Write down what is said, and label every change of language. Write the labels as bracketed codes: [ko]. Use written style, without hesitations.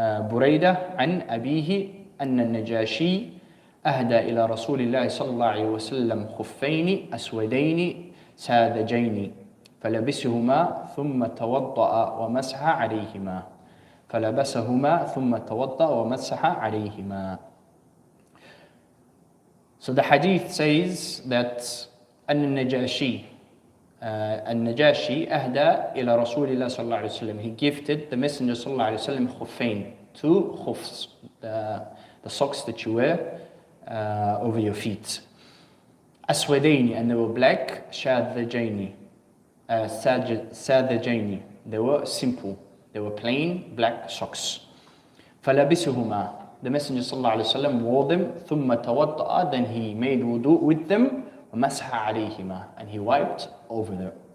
[ar] بريدة عن أبيه أن النجاشي أهدى إلى رسول الله صلى الله عليه وسلم خفين أسودين ساذجين فلبسهما ثم توضأ ومسح عليهما فلبسهما ثم توضأ ومسح عليهما. [en] So the hadith says that [ar] النجاشي أهدى إلى رسول الله صلى الله عليه وسلم. [en] He gifted the Messenger صلى الله عليه وسلم خفين, two khufs, the socks that you wear over your feet. [ar] أسودين, [en] and they were black. [ar] شاذجين, ساذجين, [en] they were simple, they were plain black socks. [ar] فلبسهما, [en] the Messenger صلى الله عليه وسلم wore them. [ar] ثم توضأ, [en] then he made wudu with them. [ar] ومسح عليهما, [en] and he wiped over them.